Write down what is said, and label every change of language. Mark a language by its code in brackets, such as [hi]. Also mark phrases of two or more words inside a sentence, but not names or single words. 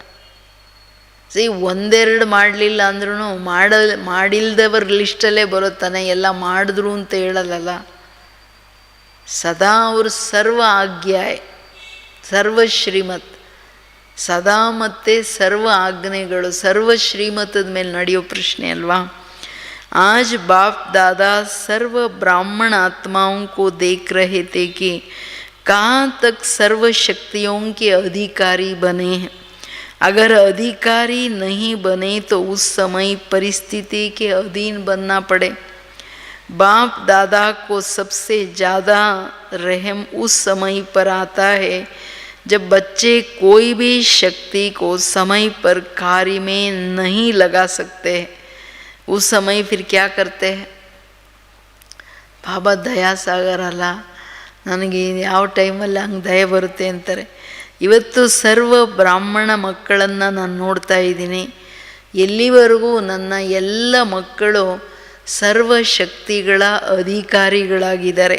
[kn] ಒಂದೆರಡು ಮಾಡಲಿಲ್ಲ ಅಂದ್ರೂ ಮಾಡಿಲ್ದವ್ರ ಲಿಸ್ಟಲ್ಲೇ ಬರುತ್ತಾನೆ, ಎಲ್ಲ ಮಾಡಿದ್ರು ಅಂತ ಹೇಳಲ್ಲ. ಸದಾ ಅವರು ಸರ್ವ ಆಜ್ಞಾಯ್, ಸರ್ವ ಶ್ರೀಮತ್, ಸದಾ ಮತ್ತು ಸರ್ವ ಆಜ್ಞೆಗಳು, ಸರ್ವ ಶ್ರೀಮತದ ಮೇಲೆ ನಡೆಯೋ ಪ್ರಶ್ನೆ ಅಲ್ವಾ. [hi] आज बाप दादा सर्व ब्राह्मण आत्माओं को देख रहे थे कि कहाँ तक सर्व शक्तियों के अधिकारी बने हैं. अगर अधिकारी नहीं बने तो उस समय परिस्थिति के अधीन बनना पड़े. बाप दादा को सबसे ज़्यादा रहम उस समय पर आता है जब बच्चे कोई भी शक्ति को समय पर कार्य में नहीं लगा सकते. उस समय फिर क्या करते हैं? [kn] ಬಾಬಾ ದಯಾಸಾಗರ ಅಲ್ಲ, ನನಗೆ ಯಾವ ಟೈಮಲ್ಲಿ ಹಂಗೆ ದಯ ಬರುತ್ತೆ ಅಂತಾರೆ. ಇವತ್ತು ಸರ್ವ ಬ್ರಾಹ್ಮಣ ಮಕ್ಕಳನ್ನು ನಾನು ನೋಡ್ತಾ ಇದ್ದೀನಿ. ಎಲ್ಲಿವರೆಗೂ ನನ್ನ ಎಲ್ಲ ಮಕ್ಕಳು ಸರ್ವಶಕ್ತಿಗಳ ಅಧಿಕಾರಿಗಳಾಗಿದ್ದಾರೆ.